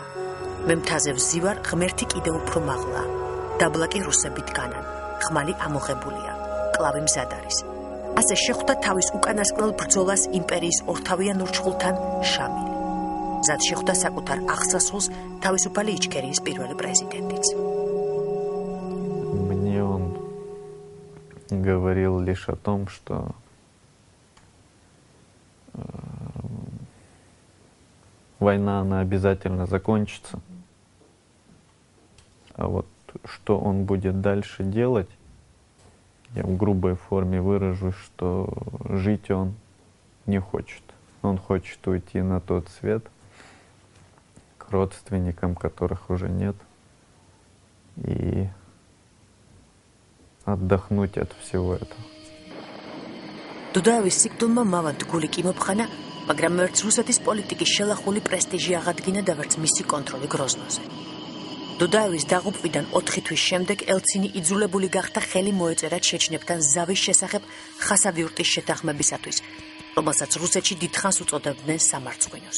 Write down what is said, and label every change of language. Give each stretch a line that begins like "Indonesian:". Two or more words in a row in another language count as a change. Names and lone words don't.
Georgian: მე მთაზე ვზივარ, ღმერთი კიდევ უფრო მაღლა. დაბლაკი რუსები დგანან. ხმალი ამოღებულია. კლავი მზად არის. ასე შეხვდა თავის უკანასკნელ ბრძოლას იმპერიის ორთავიან ურჩხულთან შამილი. მზად შეხვდა საკუთარ აღსასრულს თავისუფალი იჩქერიის პირველი პრეზიდენტიც.
Russian: Мне он говорил лишь о том, что война, она обязательно закончится. А вот что он будет дальше делать, я в грубой форме выражусь, что жить он не хочет. Он хочет уйти на тот свет к родственникам, которых уже нет. отдохнуть от всего этого.
Georgian: დუდაევის სიკვდილმა მავად გული კი მოფხანა, მაგრამ ვერც რუსეთის პოლიტიკის შელახული პრესტიჟი აღადგინა და ვერც მისი კონტროლი გროზნოზე. დუდაევის დაღუპვიდან 4 თვის შემდეგ ელცინი იძულებული გახდა ხელი მოეწერა ჩეჩნებთან ზავის შესახებ ხასავიურტის შეთანხმებისათვის, რომელსაც რუსეთში დიდხანს უწოდებდნენ სამარცხვინოს.